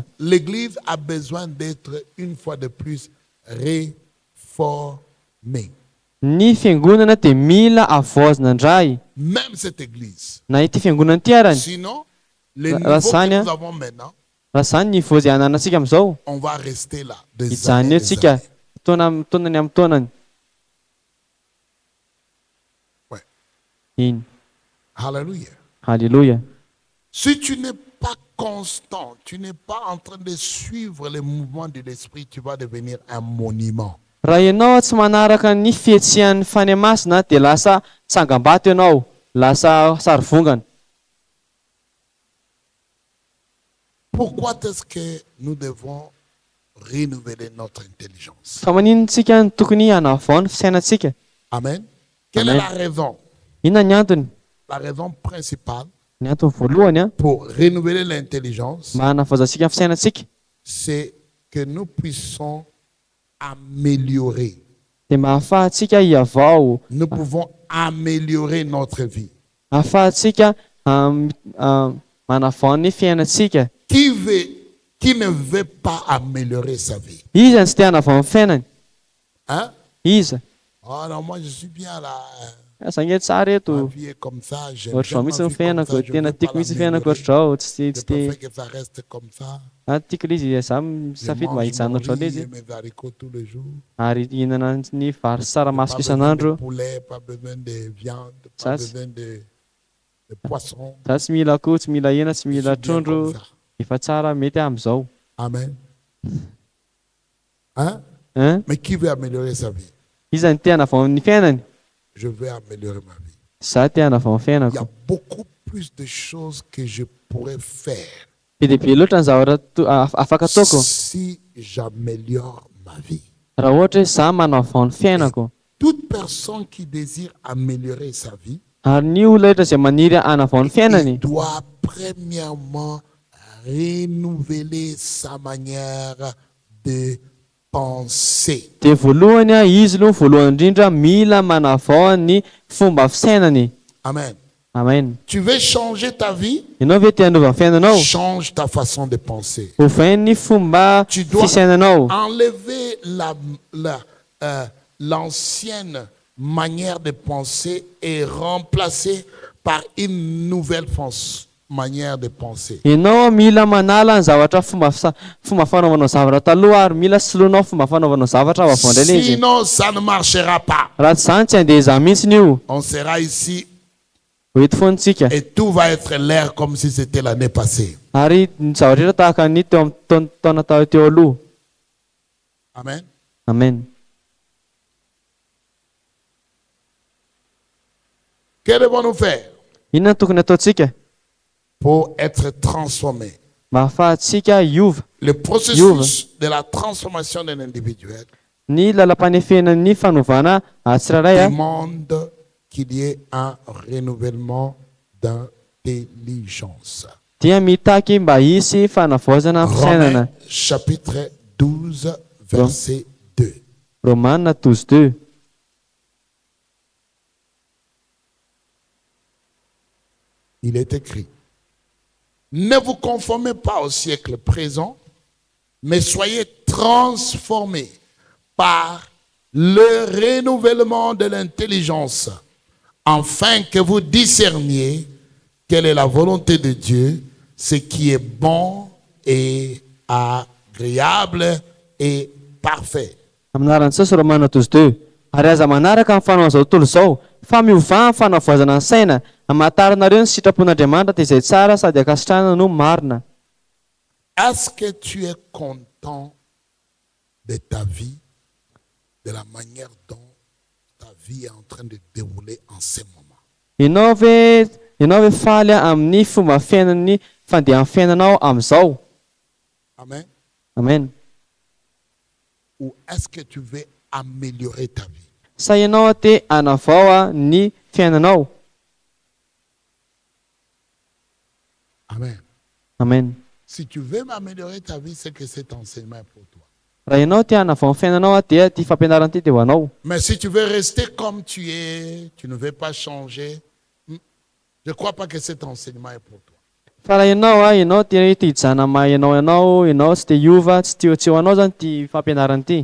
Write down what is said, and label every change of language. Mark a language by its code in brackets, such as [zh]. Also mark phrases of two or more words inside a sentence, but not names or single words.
[fr] L'Église a besoin d'être une fois de plus réformée. [mg] Ny fiangonana dia mila avoazina indray. [fr] Même cette Église. [mg] Na ity fiangonana ity arany, [fr] Sinon, le niveau Rasanya. que nous avons maintenant, [mg] raha zany ny vozy ananantsika amin'izao, [fr] on va rester là des [mg] hijanona [fr] années, [mg] eo [fr] des [mg] tsika [fr] années. [mg] taonany amin'ny taonany. [fr] Ouais. [mg] Iny. [fr] Alléluia. [mg] Alléluia. [fr] Si tu n'es pas constant, tu n'es pas en train de suivre les mouvements de l'esprit, tu vas devenir un monument. [mg] Raha ianao tsy manaraka ny fihetsehan'ny fany masina dia lasa tsangam-bato ianao, lasa sarivongana. [fr] Pourquoi est-ce que nous devons renouveler notre intelligence? [mg] Fa maninontsika ny tokony hanavaona ny fisainantsika? [fr] Amen. Quelle est la raison? [mg] Inona ny antony? [fr] La raison principale [mg] Ny antony voalohany a [fr] pour renouveler l'intelligence, [mg] mahanavozantsika ny fisainantsika [fr] c'est que nous puissions améliorer. [mg] dia mahafahantsika hiavao, [fr] Nous pouvons améliorer notre vie. [mg] ahafahantsika manavao ny fiainantsika. [fr] Qui ne veut pas améliorer sa vie? [mg] Iza ny tsy te hanavao ny fiainany? [fr] Hein? [mg] Iza? [fr] Oh non, moi je suis bien là. [mg] Za nge tsara [fr] Ma [mg] eto, [fr] vie est comme ça. J'aime [mg] ohatr'izao [fr] bien [mg] mihitsy [fr] ma [mg] ny [fr] vie comme [mg] fiainako, [fr] ça. Je [mg] tena [fr] veux pas [mg] tiako mihitsy ny fiainako [fr] l'améliorer. [mg] ohatr'izao, tsy [fr] Je [mg] te [fr] préfère que ça reste comme ça. [mg] tiako ilay izy, za [fr] Je [mg] misafidy [fr] mange [mg] mahitsana [fr] mon [mg] ohatr'izao ilay [fr] riz [mg] izy, [fr] et mes haricots tous les jours. [mg] ary hihinana ny vary sy [fr] Pas [mg] tsaramaso [fr] besoin de [mg] isan'andro. [fr] poulet, pas besoin de viande, Ça, pas c'est- besoin de poisson. [mg] Za tsy mila akoho, tsy mila hena, tsy [fr] Je [mg] mila [fr] suis bien [mg] trondro, [fr] comme ça. [mg] efa tsara mety amin'izao. [fr] Amen. Hein? [mg] Hein? [fr] Mais qui veut améliorer sa vie? [mg] Iza ny te hanavao ny fiainany? [fr] Je veux améliorer ma vie. [mg] Za te hanavao ny [fr] Il y a [mg] fiainako. [fr] beaucoup plus de choses que je pourrais faire [mg] Be dia be loatra ny zavatra afaka ataoko [fr] si j'améliore ma vie. [mg] raha ohatra hoe za manavao ny fiainako. [fr] Toute personne qui désire améliorer sa vie, [mg] Ary ny olona rehetra izay maniry hanavao ny [fr] il [mg] fiainany [fr] doit premièrement renouveler sa manière de penser. [mg] dia voalohany izy aloha voalohany indrindra mila manavao ny fomba fisainany. [fr] Amen. [mg] Amen. [fr] Tu veux changer ta vie? [mg] Ianao ve te hanova ny fiainanao? [fr] Change ta façon de penser. [mg] Ovainy ny fomba [fr] Tu dois [mg] fisainanao. [fr] enlever l'ancienne manière de penser et remplacer par une nouvelle manière de penser. [mg] Ianao mila manala ny zavatra fomba fanaovanao zavatra taloha ary mila soloinao fomba fanaovanao zavatra avy avao indray ilay izy. [fr] Sinon, ça ne marchera pas. [mg] Raha tsy izany tsy andeha mihitsy io. [fr] On sera ici [mg] Eto foantsika. [fr] et tout va être l'air comme si c'était l'année passée. [mg] Ary ny zavatra rehetra tahaka ny teo amin'ny taona teo aloha. [fr] Amen. [mg] Amen. [fr] Que devons-nous faire [mg] Inona ny tokony ataontsika [fr] pour être transformés? [mg] mba ahafahantsika hiova? [fr] Le processus de la transformation d'un individuel [mg] Ny lalam-panefenan'ny fanovana tsirairay [fr] demande qu'il y ait un renouvellement d'intelligence. [mg] dia mitaky mba hisy fanavaozana ny fisainana. [fr] Romains chapitre 12, verset 2. [mg] Romanina 12:2. [fr] Il est écrit, ne vous conformez pas au siècle présent, mais soyez transformés par le renouvellement de l'intelligence, afin que vous discerniez quelle est la volonté de Dieu, ce qui est bon et agréable et parfait. [mg] Amin'anaran'ny Jesosy Romanina 12:2. Ary aza manaraka amin'ny fanaovana tontolo izao fa miovana ny fanavaozana ny saina, hamantaranareo ny sitrapon'Andriamanitra dia izay tsara sady ankasitrahana no marina. [fr] Est-ce que tu es content de ta vie, de la manière dont ta vie est en train de dérouler en ce moment? [mg] Ianao ve faly amin'ny fomba fiainan'ny fandehan'ny fiainanao amin'izao? [fr] Amen. [mg] Amen. [fr] Ou est-ce que tu veux améliorer ta vie? [mg] Sa ianao te hanavao ny fiainanao? [fr] Amen. [mg] Amen. [fr] Si tu veux améliorer ta vie, c'est que cet enseignement est pour toi. [mg] Raha ianao te hanavao ny fiainanao dia ty fampianarana ty dia ho anao. [fr] Mais si tu veux rester comme tu es, tu ne veux pas changer, je ne crois pas que cet enseignement est pour toi. [mg] Fa raha ianao te hijana maha ianao tsy te hiova, tsy te ho anao zany ty fampianarana ty.